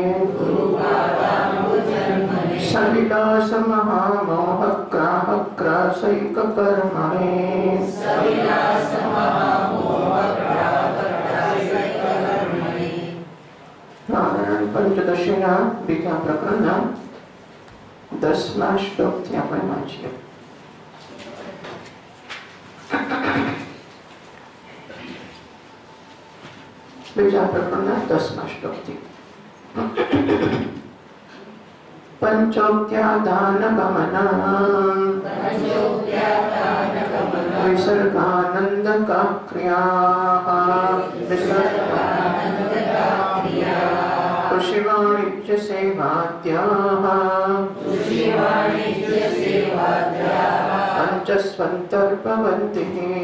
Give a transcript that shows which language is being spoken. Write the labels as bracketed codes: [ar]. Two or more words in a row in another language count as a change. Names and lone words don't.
[sa] सविलास महामोहग्राहग्रासैककर्मणे [gu] नारायण પંચદશીના બીજા પ્રકરણના 10મા શ્લોકથી આપણે વાંચીએ। બીજા પ્રકરણના 10મા શ્લોકથી [sa] पंचोक्त्यादानगमनं विसर्गानन्दकाक्रियाः कृषिवाणिज्यसेवाद्याः पञ्चस्वन्तर्भवन्तिः